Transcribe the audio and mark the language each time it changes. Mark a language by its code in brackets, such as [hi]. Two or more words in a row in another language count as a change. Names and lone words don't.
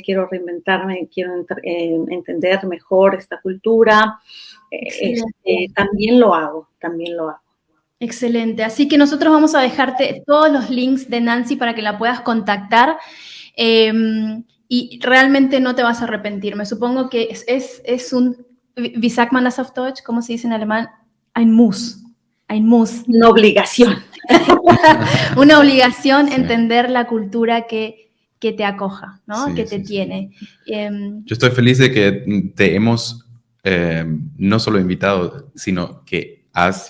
[es] Quiero reinventarme, quiero entender mejor esta cultura. También lo hago. Excelente. Así que nosotros vamos a dejarte todos los links de Nancy para que la puedas contactar y realmente no te vas a arrepentir. Me supongo que es un, [de] wie sagt man das auf Deutsch? [es] ¿Cómo se dice en alemán? [de] Ein Muss. Ein Muss. [es] Una obligación. Una obligación entender la cultura que te acoja, ¿no? Sí, que te tiene. Yo estoy feliz de que te hemos no solo invitado, sino que has...